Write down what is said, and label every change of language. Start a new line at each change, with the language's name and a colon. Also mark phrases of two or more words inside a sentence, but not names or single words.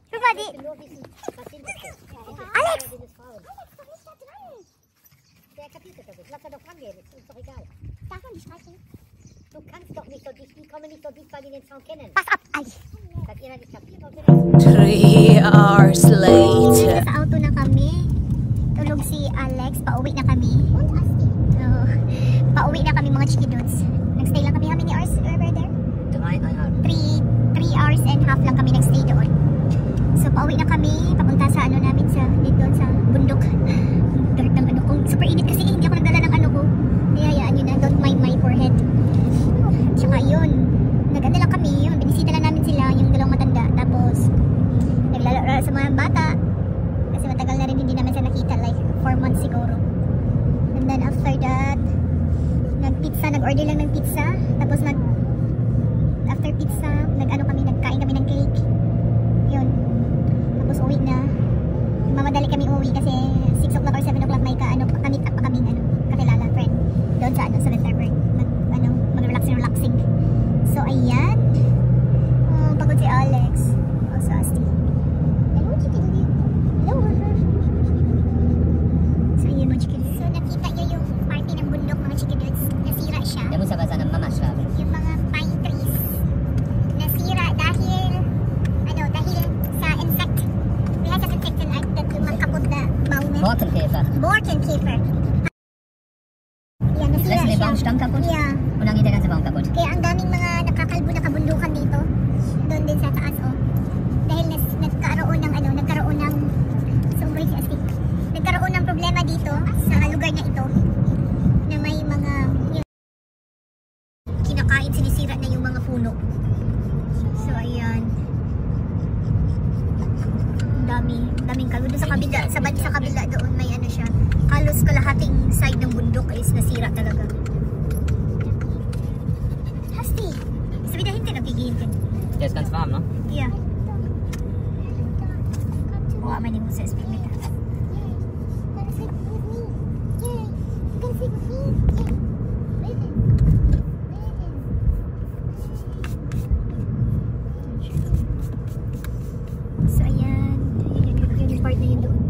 German: Guck mal, Ich will nur wissen, was sind das denn? Alex! Sind es Frauen? Der kapiert das nicht. Lass er doch rangehen, ist uns doch egal. Darf man die streichen? Du kannst doch nicht so dicht, die kommen nicht so dicht, weil die den Sound kennen. Pass ab! Ay! Hat ihr nicht kapiert, ob wir das
English: 3 hours later.
Filipino: Sa auto na kami. Tulog si Alex. Pauwi na kami. Oh, pauwi na kami mga chikidudes. Nagstay lang kami.
English: How many hours were there? 3 hours and half
Filipino: lang kami nagstay doon. So pauwi na kami. Papunta sa ano namin sa dito sa bundok. Dirt ng ano ko. Super init kasi hindi ako nagdala ng ano ko. Hayaan nyo na.
English: Don't mind my forehead.
Filipino: Tsaka yun. Naganda lang kami. Yun. Binisita lang namin sila. Yung dalawang matanda. Tapos naglalaro sa mga bata. Kasi matagal na rin hindi namin sila nakita.
English: Like 4 months siguro. And then after that,
Filipino: nag-pizza. Nag-order lang ng pizza. Tapos after pizza, nagkain kami ng cake. Yun. Tapos uwi na. Mamadali kami uwi kasi
English: 6 o'clock or 7 o'clock
Filipino: may kamit pa kaming kakilala friend. Doon sa sa Letterberg. Mag-relaxing. So ayan. Oh, pagod si Alex. Oh, so asti. Hello, Chikidudi. Hello. So ayan mga chikidudes. So nakita nyo yung party ng bundok mga chikidudes. Nasira siya.
German: Der muss aber seine Mama schlafen.
Filipino: Yung mga
English: pine trees
Filipino: nasira dahil sa insect.
English: We had an insect in that
Filipino: yung mga kapot na baumen.
German: Borkenkäfer.
Filipino: Borkenkäfer. Yan, nasira
German: Fressen den
Filipino: siya.
German: Baumstamm kaputt
English: Yeah.
German: und dann geht der ganze Baum kaputt.
Filipino: Kaya ang daming mga nakakalbo na kabundukan dito. Doon din sa taas, oh. Dahil nagkaroon ng nagkaroon ng problema dito sa lugar na ito na may mga kinakain, sinisira na yung mga puno. So ayan. Daming kalbo doon sa kabila, sa kabila doon may ano siya. Halos kalahating side ng bundok is nasira talaga. Hasti. Sabi na hindi nagigilin.
German: Der ist ganz warm, ne?
English: Yeah.
Filipino: Wah, may mo sa
English: speed meter.
Filipino: So ayan, yun yung part na yun doon.